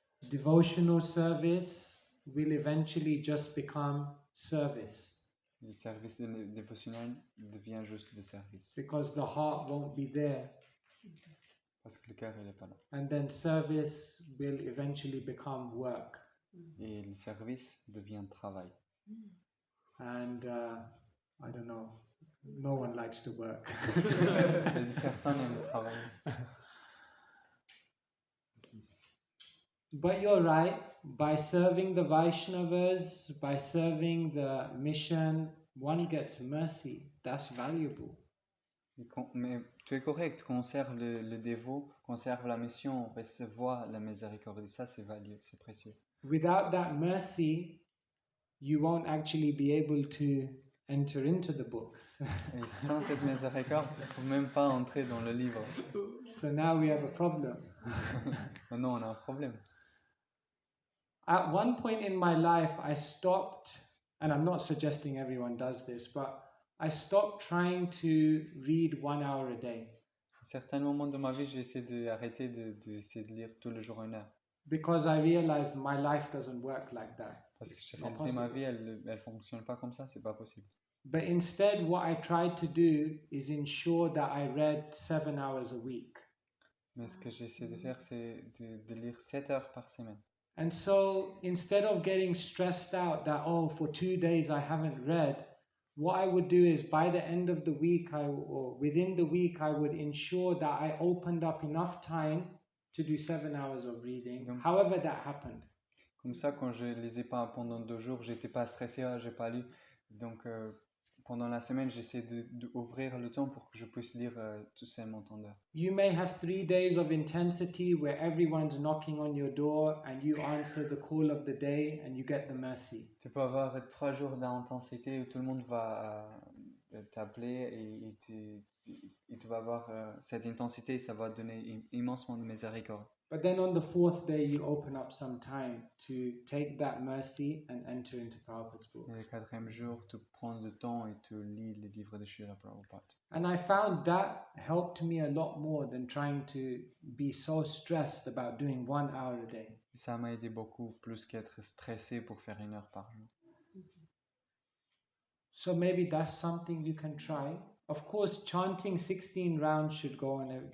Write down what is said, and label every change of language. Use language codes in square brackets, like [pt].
[en] Devotional service will eventually just become service. [fr] Le service dévotionnel devient juste de service. [en] Because the heart won't be there. [fr] Parce que le cœur il n'est pas là. [en] And then service will eventually become work. [fr] Et le service devient travail. [en] And I don't know, no one likes to work. [fr] Personne n'aime travailler. [en] But you're right, by serving the Vaishnavas, by serving the mission, one gets mercy. That's valuable. [fr] Mais tu es correct, quand on sert le dévot, quand on sert la mission, on recevoir la miséricorde. Et ça, c'est value, c'est précieux. [en] Without that mercy, you won't actually be able to enter into the books. [fr] Et sans cette miséricorde, tu ne peux même pas entrer dans le livre. [en] So now we have a problem. [fr] Maintenant, on a un problème. [en] At one point in my life, I stopped, and I'm not suggesting everyone does this, but I stopped trying to read 1 hour a day. [fr] À certains moments de ma vie, j'ai essayé d'arrêter d'essayer de lire tous les jours 1 heure. [en] Because I realized my life doesn't work like that. [fr] Parce que j'ai réalisé ma vie, elle fonctionne pas comme ça, c'est pas possible. [en] But instead, what I tried to do is ensure that I read 7 hours a week. [fr] Mais ce que j'essaie de faire, c'est de lire 7 heures par semaine. [en] And so instead of getting stressed out that, oh, for 2 days I haven't read, what I would do is by the end of the week, or within the week, I would ensure that I opened up enough time to do 7 hours of reading, [fr] Donc, [en] however that happened. [fr] Comme ça, quand je lisais pas pendant 2 jours, j'étais pas stressé, j'ai pas lu. Donc pendant la semaine, j'essaie d'ouvrir le temps pour que je puisse lire tout seulement tant d'heures. [en] You may have 3 days of intensity where everyone's knocking on your door and you answer the call of the day and you get the mercy. [fr] Tu peux avoir 3 jours d'intensité où tout le monde va t'appeler et tu vas avoir cette intensité et ça va donner immensement de miséricorde. [en] But then on the 4th day, you open up some time to take that mercy and enter into Prabhupada's book. [fr] Et le 4e jour, tu prends du temps et tu lis les livres de Srila Prabhupada. [en] And I found that helped me a lot more than trying to be so stressed about doing 1 hour a day. [fr] Ça m'a aidé beaucoup plus qu'être stressé pour faire 1 heure par jour. [en] So maybe that's something you can try. Of course, chanting 16 rounds should go on.